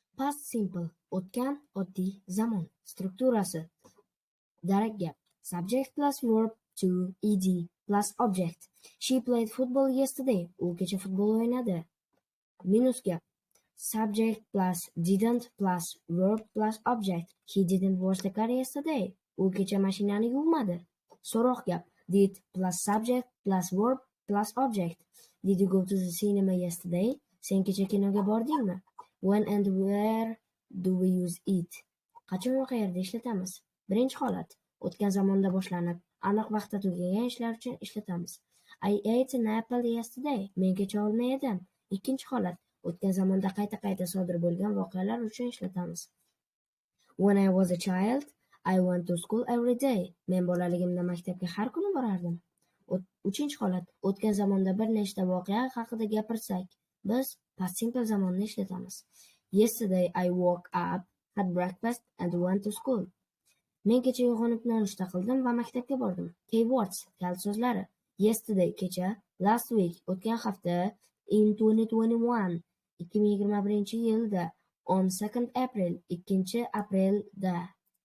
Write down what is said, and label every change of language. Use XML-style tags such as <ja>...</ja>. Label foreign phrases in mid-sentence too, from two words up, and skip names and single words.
<en>Past simple</en> <uz>o'tgan oddiy zamon strukturasi. Darak gap.</uz> <en>Subject plus verb to ed plus object. She played football yesterday.</en> <uz>U kecha futbol o'ynadi. Minus gap.</uz> <en>Subject plus didn't plus verb plus object. He didn't wash the car yesterday.</en> <uz>U kecha mashinani yuvmadi. So'roq gap.</uz> <en>Did plus subject plus verb plus object. Did you go to the cinema yesterday?</en> <uz>Sen kecha kinoga bordingmi?</uz> <en>When and where do we use it?</en> <uz>Qachon va qayerda ishlatamiz? Birinchi holat. O'tgan zamonda boshlanib, aniq vaqtda tugagan ishlar uchun ishlatamiz.</uz> <en>I ate an apple yesterday.</en> <uz>Men kecha olma yedim. Ikkinchi holat. O'tgan zamonda qayta-qayta sodir bo'lgan voqealar uchun ishlatamiz.</uz> <en>When I was a child, I went to school every day.</en> <uz>Men bolaligimda maktabga har kuni borardim. Uchinchi holat. O'tgan zamonda bir nechta voqea haqida gapirsak, biz</uz> <en>past simple</en> <uz>zamonni ishlatamiz.</uz> <en>Yesterday I woke up, had breakfast and went to school.</en> <uz>Men kecha uyg'onib nonushta qildim va maktabga bordim. Keywords, kalit so'zlari. Yesterday kecha,</uz> <en>last week</en> <uz>o'tgan hafta, in 2021 2021 yilda,</uz> <en>on 2nd April</en> <uz>2 aprelda.</uz>